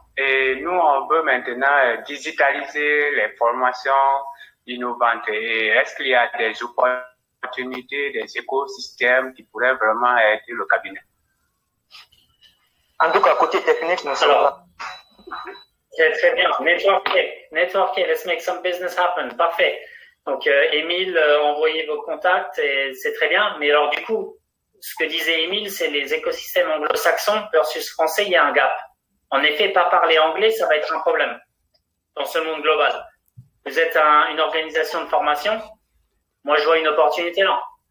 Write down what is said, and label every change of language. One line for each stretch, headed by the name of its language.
French: Et nous, on veut maintenant digitaliser les formations innovantes. Et est-ce qu'il y a des opportunités, des écosystèmes qui pourraient vraiment aider le cabinet? En tout cas, côté technique, nous sommes là. C'est très bien.
English: Networker, let's make some business happen.
French: Parfait. Donc, Émile, envoyez vos contacts et c'est très bien. Mais alors, du coup, ce que disait Émile, c'est les écosystèmes anglo-saxons versus français, il y a un gap. En effet, pas parler anglais, ça va être un problème dans ce monde global. Vous êtes une organisation de formation. Moi, je vois une opportunité là.